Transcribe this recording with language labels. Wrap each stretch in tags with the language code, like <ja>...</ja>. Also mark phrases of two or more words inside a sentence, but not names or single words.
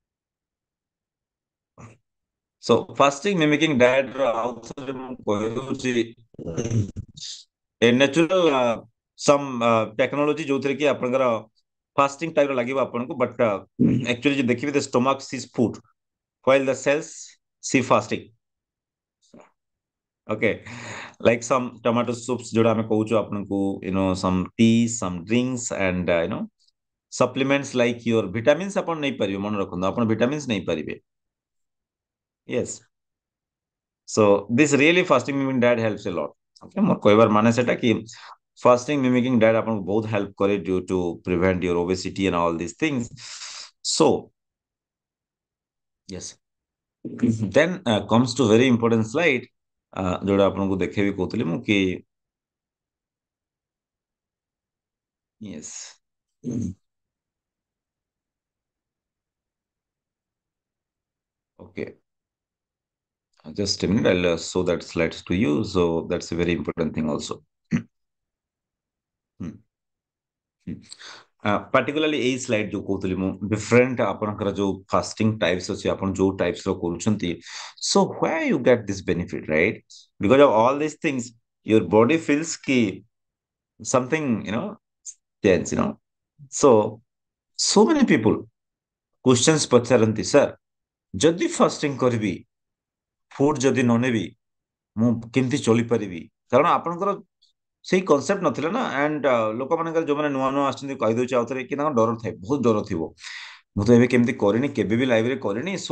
<en>so fasting mimicking diet</en> <or>ର ଆଉ ଥରେ ମୁଁ କହିଦଉଛି</or> <en>a natural some technology</en> <or>ଯୋଉଥିରେ କି ଆପଣଙ୍କର</or> <en>fasting type</en> <or>ର ଲାଗିବ ଆପଣଙ୍କୁ</or> <en>but actually</en> <or>ଯଦି ଦେଖିବେ</or> <en>the stomach sees food while the cells see fasting okay like some tomato soups</en> <or>ଯୋଉଟା ଆମେ କହୁଛୁ ଆପଣଙ୍କୁ</or> <en>some tea some drinks and supplements like your vitamins</en> <or>ଆପଣ ନେଇପାରିବେ ମନେ ରଖନ୍ତୁ ଆପଣ vitamins ନେଇପାରିବେ</or> <en>yes so this really fasting mimicking diet helps a lot okay</en> <or>ମୋର କହିବାର ମାନେ ସେଟା କି</or> <en>fasting mimicking diet</en> <or>ଆପଣଙ୍କୁ ବହୁତ</or> <en>help करे due to prevent your obesity and all these things so yes then comes to very important slide</en> <or>ଯୋଉଟା ଆପଣଙ୍କୁ ଦେଖେଇବି କହୁଥିଲି ମୁଁ କି</or> <en>yes okay just a minute I'll show that slides to you so that's a very important thing also particularly</en> <or>ଏଇ ସ୍ଲାଇଡ୍ ଯୋଉ କହୁଥିଲି ମୁଁ</or> <en>different</en> <or>ଆପଣଙ୍କର ଯୋଉ</or> <en>fasting types</en> <or>ଅଛି ଆପଣ ଯୋଉ types ର କରୁଛନ୍ତି</or> <en>so where you get this benefit right because of all these things your body feels ki something change so so many people questions</en> <or>ପଚାରନ୍ତି sir ଯଦି fasting କରିବି food ଯଦି ନ ନେବି ମୁଁ କେମିତି ଚଳିପାରିବି କାରଣ ଆପଣଙ୍କର ସେଇ କନସେପ୍ଟ ନଥିଲା ନା ଆଣ୍ଡ ଲୋକମାନଙ୍କର ଯୋଉମାନେ ନୂଆ ନୂଆ ଆସିଛନ୍ତି କହିଦଉଛି ଆଉ ଥରେ କି ତାଙ୍କ ଡର ଥାଏ ବହୁତ ଡର ଥିବ ମୁଁ ତ ଏବେ କେମିତି କରିନି କେବେ ବି ଲାଇଫରେ କରିନି ସୋ</or>